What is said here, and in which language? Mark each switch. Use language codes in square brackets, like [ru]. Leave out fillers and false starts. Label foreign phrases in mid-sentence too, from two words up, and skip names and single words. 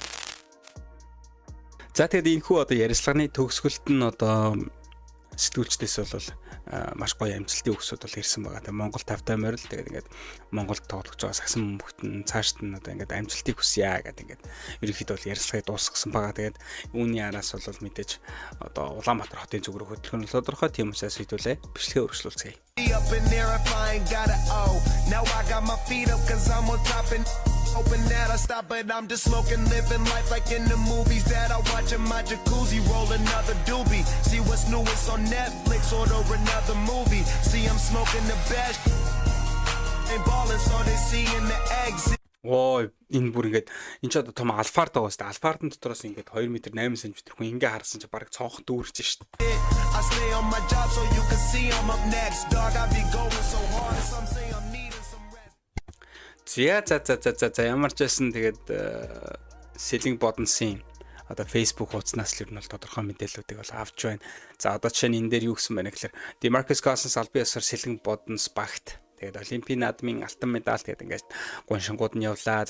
[mn] За тэгээд энэхүү одоо ярилцлагын төгсгөлт нь одоо сэтгүүлчдээс бол маш гоё амжилтын өгсөд бол ирсэн байгаа. Тэгээ Монгол тавтай морил тэгээд ингээд Монголд тоглож байгаа сагсан бүхтэн цаашд нь одоо ингээд амжилтыг хүсье гэдэг ингээд ерөнхийдөө бол ярилцлагыг дуусгасан байгаа. Тэгээд үүний араас бол мэдээж одоо Улаанбаатар хотын зүг рүү хөдлөх нь тодорхой, тийм учраас хэдүүлээ бичлэгээ өргөжлүүлцгээе. [en] Up in there if I ain't got it, oh. Now I got my feet up cause I'm on top and hoping that I stop, but I'm just smoking, living life like in the movies that I watch in my jacuzzi, roll another doobie. See what's new, it's on Netflix, order another movie. See I'm smoking the best ain't ballin' so they see in the exit. [mn] Оо энэ бүр ингээд энэ ч одоо том альфард байгаа шүү дээ. Альфардын дотроос ингээд 2 м 8 см хүн ингээ харсан чи бараг цонх дүүрч шүү дээ. [en] I stay on my job so you can see I'm up next. Dog, I be going so hard and some say I'm needing some rest. [mn] За ямар ч байсан тэгээд Selling Bodens-ийн одоо Facebook хуудаснаас л ер нь бол тодорхой мэдээллүүдийг бол авч байна. За одоо жишээ нь энэ дээр юу гэсэн байна гэхээр DeMarcus Cousins албан ёсоор Selling Bodens багт тэгээд Олимпийн наадмын алтан медаль тэгээд ингээд гоншингууд нь явлаа.